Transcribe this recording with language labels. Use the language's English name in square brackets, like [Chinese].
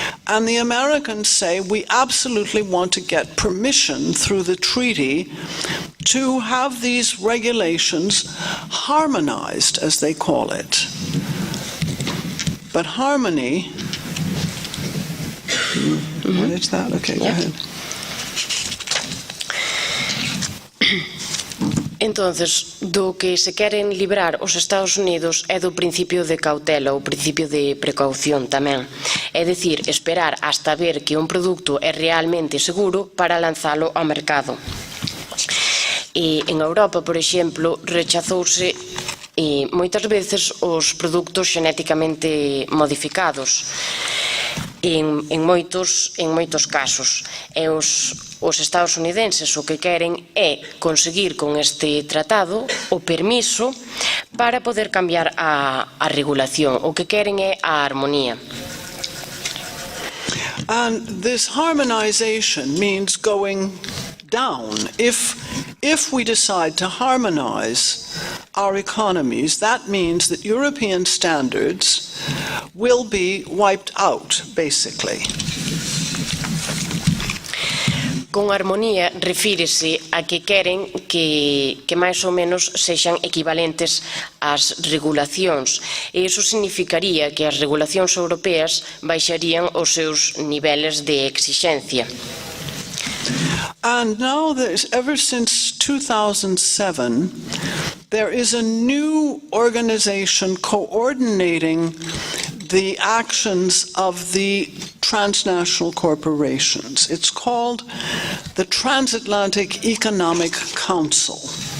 [English] And the Americans say we absolutely want to get permission through the treaty to have these regulations harmonized, as they call it. But harmony, what is that? Okay, go ahead. [Galician] Entonces, do que se queren librar os Estados Unidos é do principio de cautela, o principio de precaución tamén. É dicir, esperar hasta ver que un produto é realmente seguro para lanzalo ao mercado. E en Europa, por exemplo, rechazouse moitas veces os produtos xenéticamente modificados. En moitos casos. E os estadounidenses o que queren é conseguir con este tratado o permiso para poder cambiar a regulación. O que queren é a armonía. [English] And this harmonization means going down. If we decide to harmonize our economies, that means that European standards will be wiped out, basically. [Galician] Con armonía refírese a que queren que máis ou menos sexan equivalentes ás regulacións. E iso significaría que as regulacións europeas baixarían os seus niveles de exixencia. [English] And now, ever since 2007, there is a new organization coordinating the actions of the transnational corporations. It's called the Transatlantic Economic Council.